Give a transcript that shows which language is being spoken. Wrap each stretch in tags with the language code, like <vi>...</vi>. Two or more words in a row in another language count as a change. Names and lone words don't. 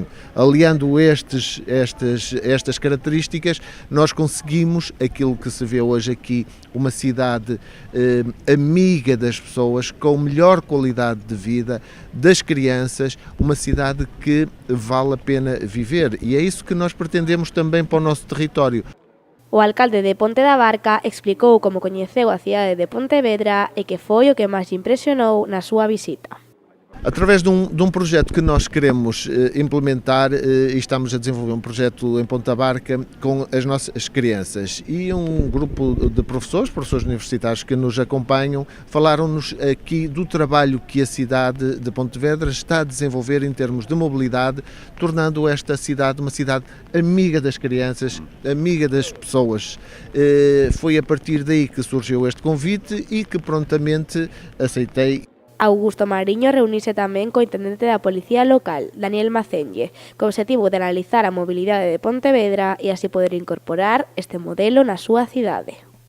<pt>Aliando estas características, nós conseguimos aquilo que se vê hoje aqui, uma cidade amiga das pessoas, com melhor qualidade de vida das crianças, uma cidade que vale a pena viver. E é isso que nós pretendemos também para o nosso território.</pt> <gl>O alcalde de Ponte da Barca explicou como coñeceu a cidade de Pontevedra e que foi o que máis impresionou na súa visita.</gl> <pt>Através de um projeto que nós queremos implementar, e estamos a desenvolver um projeto em Ponta Barca com as nossas crianças, e um grupo de professores universitários que nos acompanham, falaram-nos aqui do trabalho que a cidade de Pontevedra está a desenvolver em termos de mobilidade, tornando esta cidade uma cidade amiga das crianças, amiga das pessoas. Foi a partir daí que surgiu este convite e que prontamente aceitei.</pt> <gl>Augusto Mariño reuniuse tamén co intendente da Policía Local, Daniel Macenlle, co obxectivo de analizar a mobilidade de Pontevedra e así poder incorporar este modelo na súa cidade.</gl>